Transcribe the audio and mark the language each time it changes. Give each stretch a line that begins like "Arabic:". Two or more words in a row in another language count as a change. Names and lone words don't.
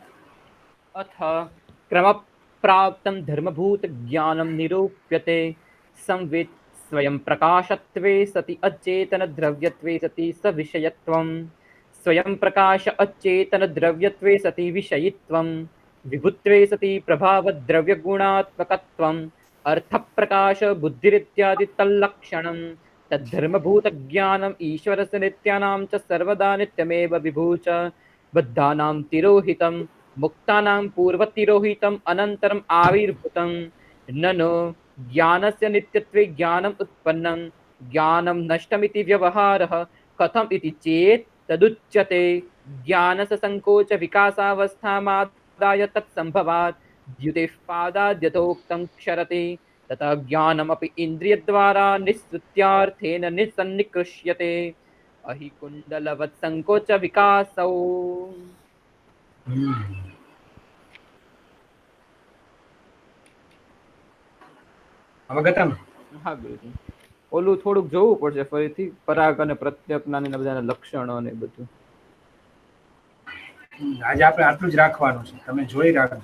Sanskrit: અથ ક્રમપ્રાપ્તં ધર્મભૂત જ્ઞાનમ નિરૂપ્યતે સંવેદ સ્વયં પ્રકાશત્વે સતિ અચેતન દ્રવ્યત્વે સતિ સવિષયત્વં. સ્વયં પ્રકાશ અચેતન દ્રવ્યત્વે સતિ વિષયિત્વં. વિભુત્વે સતિ પ્રભાવ દ્રવ્ય ગુણાત્મકત્વં. अर्थ प्रकाश बुद्धिरित्यादि तल्लक्षणं. तद्धर्मभूत ज्ञानम ईश्वरस्य नित्यानां च सर्वदा नित्यमेव विभूच बद्धानां तिरोहितं मुक्तानां पूर्वतिरोहितं अनन्तरम् आविर्भूतं. ननु ज्ञानस्य नित्यत्वे ज्ञानम् उत्पन्नं ज्ञानं नष्टमिति व्यवहारः कथम् इति चेत् तदुच्यते ज्ञानस्य संकोच विकासावस्थामादाय तत्सम्भवात् द्युतेः पादाद्यथोक्तं क्षरति. तथा ज्ञानमपि इन्द्रियद्वारा निःसृत्यार्थेन निसन्निकृष्यते. अहि कुण्डलवत् संकोच विकासौ. અવગતમ?
Gujarati: હા ગુરુજી, ઓલું થોડુંક જોવું પડશે ફરીથી, પરાગ અને પ્રત્યજ્ઞાન એના બધાના લક્ષણો અને બધું. આજે આપણે આટલું જ રાખવાનું છે, તમે જોઈ રાખજો.